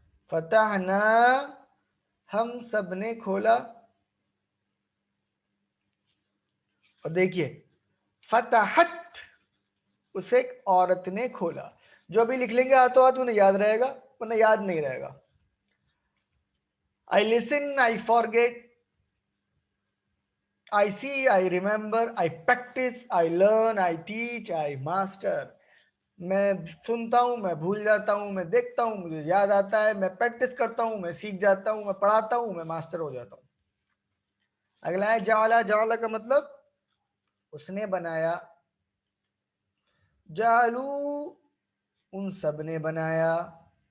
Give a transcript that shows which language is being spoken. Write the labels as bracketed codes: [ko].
[hi] फतहना हम सब ने खोला। और देखिए फतहत उसे एक औरत ने खोला। जो भी लिख लेंगे हाथों हाथ उन्हें याद रहेगा, वरना याद नहीं रहेगा। [en] I listen, I forget, I see, I remember, I practice, I learn, I teach, I master. [hi] मैं सुनता हूँ, मैं भूल जाता हूँ, मैं देखता हूँ, मुझे याद आता है, मैं प्रैक्टिस करता हूँ, मैं सीख जाता हूँ, मैं पढ़ाता हूँ, मैं मास्टर हो जाता हूँ। अगला है जाला। जाला का मतलब उसने बनाया। जालू उन सब ने बनाया।